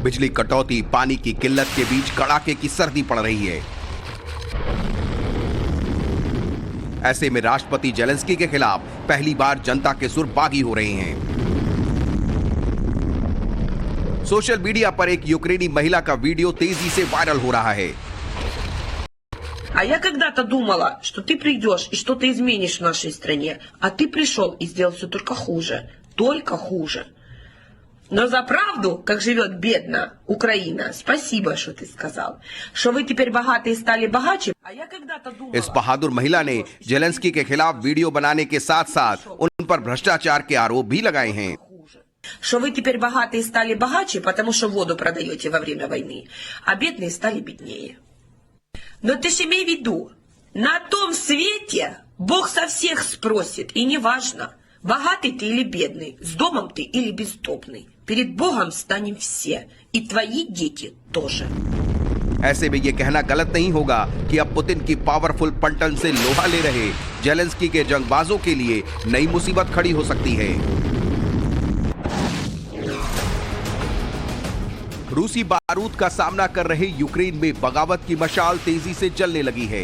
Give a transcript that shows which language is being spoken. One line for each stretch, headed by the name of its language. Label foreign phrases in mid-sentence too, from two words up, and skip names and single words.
Hindi: बिजली कटौती, पानी की किल्लत के बीच कड़ाके की सर्दी पड़ रही है। ऐसे में राष्ट्रपति जेलेंस्की के खिलाफ पहली बार जनता के सुर बागी हो रहे हैं। सोशल मीडिया पर एक यूक्रेनी महिला का वीडियो तेजी से वायरल हो रहा है।
Russian: А я когда-то думала, что ты придешь и что-то изменишь в нашей стране, а ты пришел и сделал все только хуже. Только хуже. Но за правду, как живет бедная Украина, спасибо, что ты сказал. Что вы теперь богатые стали богаче. А я когда-то думала...
Hindi: इस बहादुर महिला ने जेलेंस्की के खिलाफ वीडियो बनाने के साथ-साथ उन पर भ्रष्टाचार के आरोप भी लगाए हैं।
Russian: Что вы теперь богатые стали богаче, потому что воду продаете во время войны, а бедные стали беднее. Но ты ж имей в виду, на том свете Бог со всех спросит, и неважно, богатый ты или бедный, с домом ты или бездомный. Перед Богом станем все, и твои дети тоже.
Hindi: ऐसे में ये कहना गलत नहीं होगा कि अब पुतिन की पावरफुल पलटन से लोहा ले रहे जेलेंस्की के जंगबाजों के लिए नई मुसीबत खड़ी हो सकती है। रूसी बारूद का सामना कर रहे यूक्रेन में बगावत की मशाल तेजी से जलने लगी है।